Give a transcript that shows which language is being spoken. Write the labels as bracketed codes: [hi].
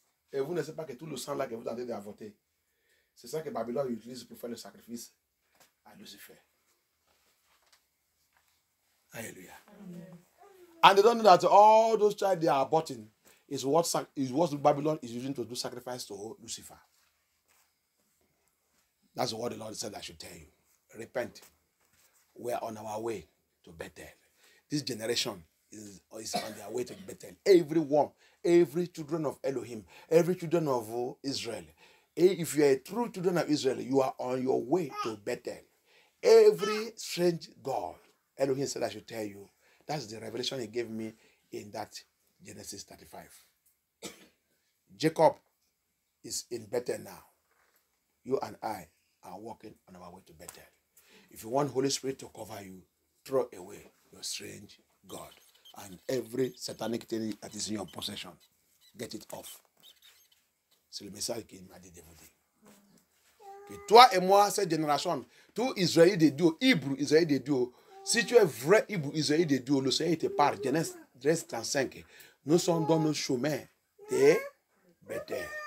[fr] Et vous ne savez pas que tout le sang là que vous avez d'avorter, c'est ça que Babylone utilise pour faire le sacrifice à Lucifer. [en] Alléluia. Amen. And they don't know that all those child they are aborting is what Babylon is using to do sacrifice to Lucifer. That's what the Lord said I should tell you. Repent. We are on our way to Bethel. This generation is on their way to Bethel. Everyone, every children of Elohim, every children of Israel. If you are a true children of Israel, you are on your way to Bethel. Every strange God, Elohim said I should tell you. That's the revelation he gave me in that Genesis 35. Jacob is in Bethel now. You and I are walking on our way to Bethel. If you want Holy Spirit to cover you, throw away your strange God and every satanic thing that is in your possession. Get it off. [fr] C'est le message qu'il m'a dit de vous dire. Que toi et moi, cette génération, tout Israël de Dieu, Hébreu Israël de Dieu, si tu es vrai Hébreu Israël de Dieu, le Seigneur te parle, Genèse 35, nous sommes dans le chemin de Bethel.